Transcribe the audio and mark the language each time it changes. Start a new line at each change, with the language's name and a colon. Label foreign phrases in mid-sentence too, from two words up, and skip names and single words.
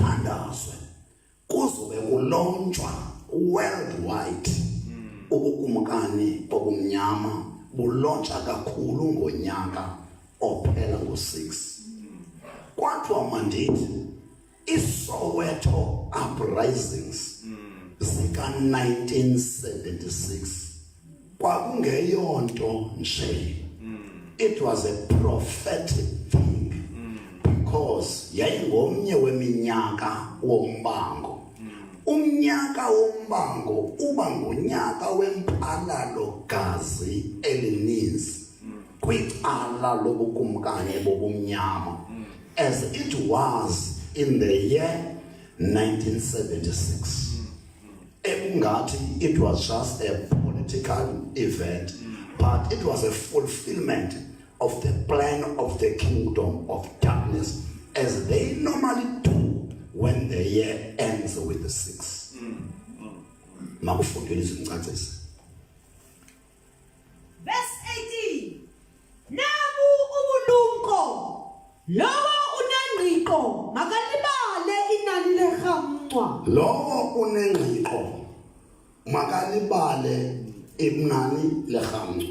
Xhosa: kuthandazwe kuzobe kulonjwa worldwide ubukumkani bobumnyama bulontsha kakhulu ngonyaka ophela ngo6 kwathiwa mandithi iSoweto uprisings zika-1976 kwakungeyonto nje.
English: It was a prophetic thing because
Xhosa: yayingomnye weminyaka wombango. Umnyaka wombango uba ngonyaka wempalalo gazi elininzi kwicala lobukumkani bobumnyama
English: as it was in the year 1976. Ekungati it was just a political event, but it was a fulfillment of the plan of the kingdom of darkness as they normally do when the year ends with the 6.
Xhosa: Makufundile izimcaciso.
English: Verse 18.
Xhosa: Nabu ubulumko lowo unengqiqo makalibale inani lehamncwa. Lowo unengqiqo makalibale inani lehamncwa.